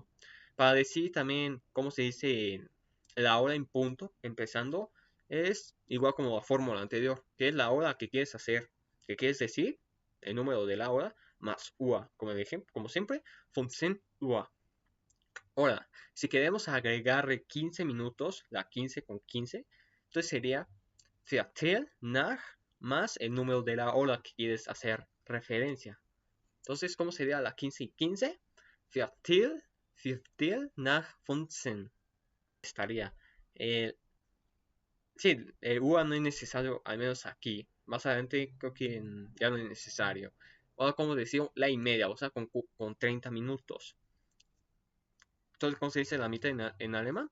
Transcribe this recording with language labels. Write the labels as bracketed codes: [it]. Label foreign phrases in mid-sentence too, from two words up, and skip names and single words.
[es] Para decir también cómo se dice la hora en punto, empezando, es igual como la fórmula anterior, que es la hora que quieres hacer, que quieres decir, el número de la hora, más UA, como el ejemplo, como siempre, función UA. Ahora, si queremos agregarle 15 minutos, la 15:15, entonces sería [de] Viertel nach [es] más el número de la hora que quieres hacer referencia. Entonces, ¿cómo sería la 15:15? [de] Viertel nach 15. [es] Estaría. Eh, sí, el UA no es necesario, al menos aquí. Más adelante creo que ya no es necesario. Ahora, como decía, la y media, o sea, con 30 minutos. Entonces, ¿cómo se dice la mitad en alemán?